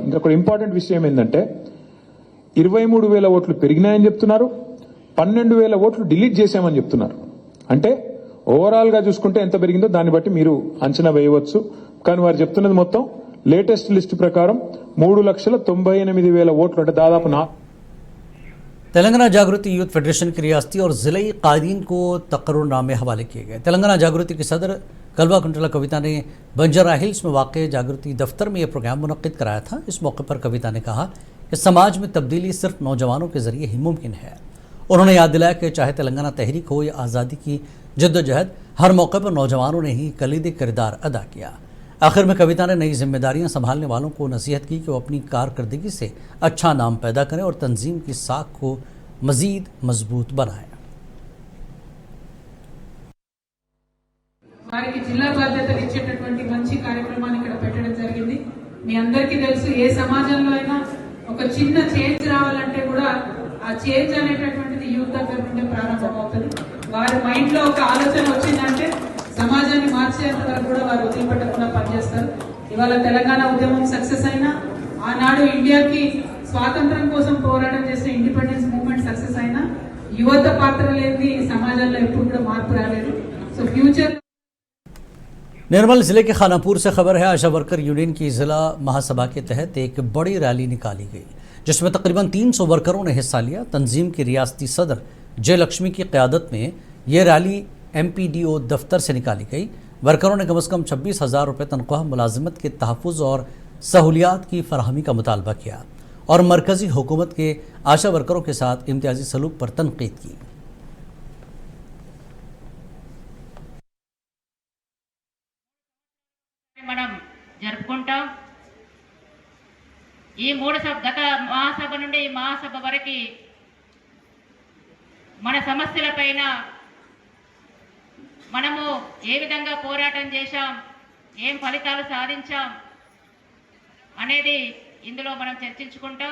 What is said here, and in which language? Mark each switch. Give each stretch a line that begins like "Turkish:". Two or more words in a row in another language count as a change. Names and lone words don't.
Telugu: ఇంకా ఒక ఇంపార్టెంట్ విషయం ఏంటంటే 23,000 ఓట్లు పెరిగినాయని చెప్తున్నారు, 12,000 ఓట్లు డిలీట్ చేశామని చెప్తున్నారు. అంటే ఓవరాల్ గా చూసుకుంటే ఎంత పెరిగిందో దాన్ని బట్టి మీరు అంచనా వేయవచ్చు. కానీ వారు చెప్తున్నది మొత్తం
English: latest list
Telugu: ప్రకారం 3,98,000 ఓట్లు, అంటే దాదాపు
Urdu: تلنگانہ جاگروتی یوتھ فیڈریشن کی ریاستی اور ضلع قائدین کو تقررنامے حوالے کیے گئے. تلنگانہ جاگروتی کی صدر کلوا کنٹلا کویتا نے بنجارہ ہلز میں واقع جاگروتی دفتر میں یہ پروگرام منعقد کرایا تھا. اس موقع پر کویتا نے کہا کہ سماج میں تبدیلی صرف نوجوانوں کے ذریعے ہی ممکن ہے. انہوں نے یاد دلایا کہ چاہے تلنگانہ تحریک ہو یا آزادی کی جدوجہد، ہر موقع پر نوجوانوں نے ہی کلیدی کردار ادا کیا. آخر میں کویتا نے نئی ذمہ داریاں سنبھالنے والوں کو نصیحت کی کہ وہ اپنی کارکردگی سے اچھا نام پیدا کریں اور تنظیم کی ساکھ کو مزید مضبوط بنائیں.
Telugu: వారికి జిల్లా బాధ్యతలు ఇచ్చేటటువంటి మంచి కార్యక్రమాన్ని ఇక్కడ పెట్టడం జరిగింది. మీ అందరికీ తెలుసు, ఏ సమాజంలో అయినా ఒక చిన్న చేంజ్ రావాలంటే కూడా ఆ చేంజ్ అనేటటువంటిది యూత్ దగ్గర నుండి ప్రారంభమవుతుంది. వారి మైండ్ లో ఒక ఆలోచన వచ్చిందంటే సమాజాన్ని మార్చేంత వరకు కూడా వారు వదిలిపెట్టకుండా పనిచేస్తారు. ఇవాళ తెలంగాణ ఉద్యమం సక్సెస్ అయినా, ఆనాడు ఇండియాకి స్వాతంత్రం కోసం పోరాటం చేసిన
English: independence movement success
Telugu: అయినా యువత పాత్ర లేని సమాజంలో ఎప్పుడు కూడా మార్పు రాలేదు.
English: So future
Urdu: نرمل ضلع کے خانا پور سے خبر ہے، آشا ورکر یونین کی ضلع مہاسبھا کے تحت ایک بڑی ریلی نکالی گئی جس میں تقریباً 300 ورکروں نے حصہ لیا. تنظیم کی ریاستی صدر جے لکشمی کی قیادت میں یہ ریلی MPDO دفتر سے نکالی گئی. ورکروں نے کم سے کم 26,000 روپے تنخواہ، ملازمت کے تحفظ اور سہولیات کی فراہمی کا مطالبہ کیا اور مرکزی حکومت کے آشا ورکروں کے ساتھ امتیازی سلوک پر تنقید کی.
Telugu: మనం జరుపుకుంటాం। ఈ గత మహాసభ నుండి ఈ మహాసభ వరకు మన సమస్యలపైన మనము ఏ విధంగా పోరాటం చేశాం, ఏం ఫలితాలు సాధించాం అనేది ఇందులో మనం చర్చించుకుంటాం।